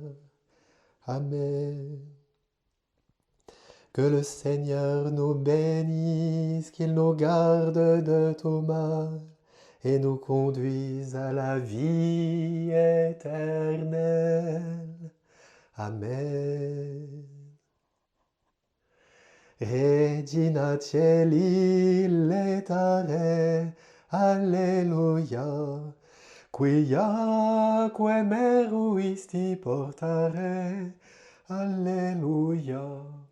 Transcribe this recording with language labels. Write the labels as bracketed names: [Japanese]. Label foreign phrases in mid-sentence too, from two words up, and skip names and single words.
[French] Amen. Que le Seigneur nous bénisse, qu'il nous garde de tout mal et nous conduise à la vie éternelle. Amen. [Latin] Regina Caeli letare, Alleluia, quiaque meruisti portare, Alleluia.